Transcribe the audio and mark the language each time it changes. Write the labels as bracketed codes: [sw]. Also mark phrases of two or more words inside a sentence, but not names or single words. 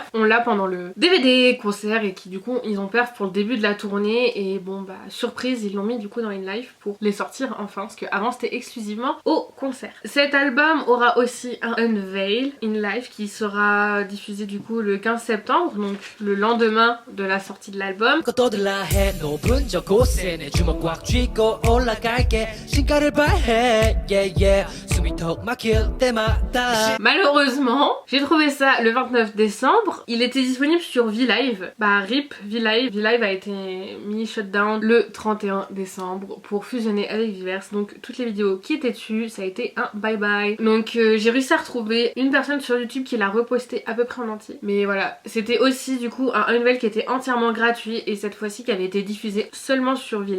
[fr] On l'a pendant le DVD concert et qui du coup ils ont perf pour le début de la tournée et surprise ils l'ont mis du coup dans In Life pour les sortir enfin parce qu'avant c'était exclusivement au concert. Cet album aura aussi un unveil In Life qui sera diffusé du coup le 15 septembre donc le lendemain de la sortie de l'album. [ko] 주먹 꽉 쥐고 올라갈게 신가를 발해 [en] yeah yeah [ko] 숨이 턱 막힐 때마다. [fr] Malheureusement j'ai trouvé ça le 29 décembre, il était disponible sur V-Live, RIP V-Live. V-Live a été mis shutdown le 31 décembre pour fusionner avec Viverse, donc toutes les vidéos qui étaient dessus ça a été un [en] bye bye. [fr] Donc j'ai réussi à retrouver une personne sur YouTube qui l'a reposté à peu près en entier, mais voilà c'était aussi du coup un unveil qui était entièrement gratuit et cette fois-ci qui avait été diffusé seulement sur V-Live.